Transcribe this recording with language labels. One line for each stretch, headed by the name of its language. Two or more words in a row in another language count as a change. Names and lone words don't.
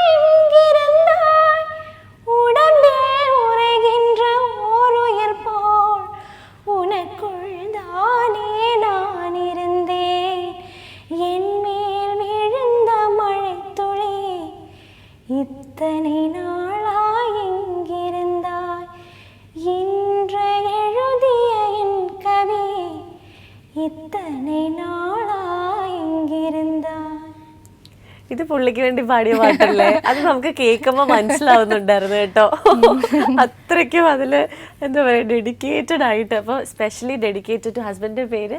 Tamil: எங்கிருந்தாய் உடம்பில் உறைகின்ற ஓருயிர் போல் உனக்குள் தானே நான் இருந்தேன் என் மேல் விழுந்த மழைத்துளி இத்தனை நாளாய் எங்கிருந்தாய் இன்று எழுதிய என் கவி இத்தனை நாளாய் எங்கிருந்தாய்.
Malayalam: ഇത് പുള്ളിക്ക് വേണ്ടി പാടിയ പാട്ടല്ലേ? അത് നമുക്ക് കേൾക്കുമ്പോൾ മനസ്സിലാവുന്നുണ്ടായിരുന്നു കേട്ടോ. അത്രയ്ക്കും അതില് എന്താ പറയാ ഡെഡിക്കേറ്റഡ് ആയിട്ട്. അപ്പോൾ
English: specially dedicated to
Malayalam: ഹസ്ബൻഡിന്റെ പേര്